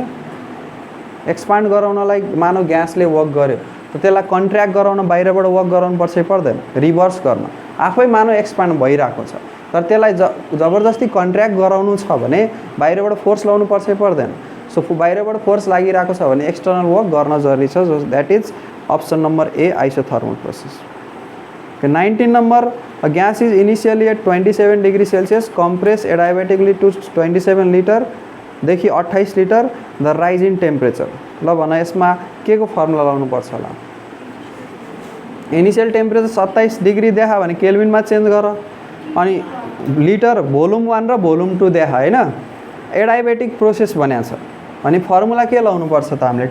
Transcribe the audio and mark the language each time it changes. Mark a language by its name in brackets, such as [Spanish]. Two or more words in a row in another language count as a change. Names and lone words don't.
[Nepali] एक्सपान्ड गराउनलाई मानौ ग्यासले वर्क गर्यो, त त्यसलाई कन्ट्र्याक्ट गराउन बाहिरबाट वर्क गराउनु पर्छ पर्दैन? रिभर्स गर्न आफै मानौ एक्सपान्ड भइरहेको छ, तर त्यसलाई जबरजस्ती कन्ट्र्याक्ट गराउनु छ भने बाहिरबाट फोर्स लाउनु पर्छ पर्दैन? सो बाहिरबाट फोर्स लागिरहेको छ भने [English] external work [Nepali] गर्न जरुरी छ। [English] that is option number A, isothermal process. [Nepali] 19 नंबर, [English] a gas is initially at 27 degree Celsius, compressed adiabatically to 27 liter देखि 28 लिटर, the rise in temperature. [Nepali] ल भन यसमा के को फर्मुला लाउनु पर्छ होला? [English] initial temperature [Nepali] 27 डिग्री देखा भने केल्भिनमा चेन्ज गर, अनि लिटर भोल्युम 1 र भोल्युम 2 देखा हैन। [English] adiabatic process [Nepali] भनेको छ अनि फर्मुला के लाउनु पर्छ त हामीले?